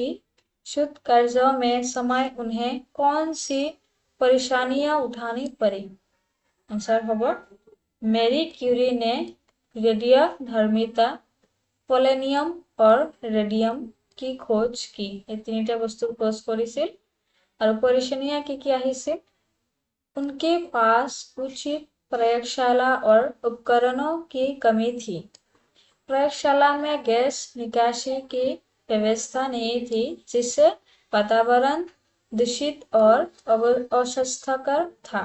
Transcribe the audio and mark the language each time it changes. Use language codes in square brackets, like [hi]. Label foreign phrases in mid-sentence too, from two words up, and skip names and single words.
[hi] शुद्ध कार्यों में समय उन्हें कौन सी परेशानियां उठानी पड़ी? आंसर होगा मेरी क्यूरी ने रेडियोधर्मिता, पोलेनियम और रेडियम की खोज की। [as] এই তিনিটা বস্তু खोज কৰিছিল। আৰু পरेशानियां কি আহিছিল? [hi] उनके पास उचित प्रयोगशाला और उपकरणों की कमी थी। प्रयोगशाला में गैस निकासी की व्यवस्था नहीं थी, जिससे वातावरण दूषित और अस्वास्थ्यकर था।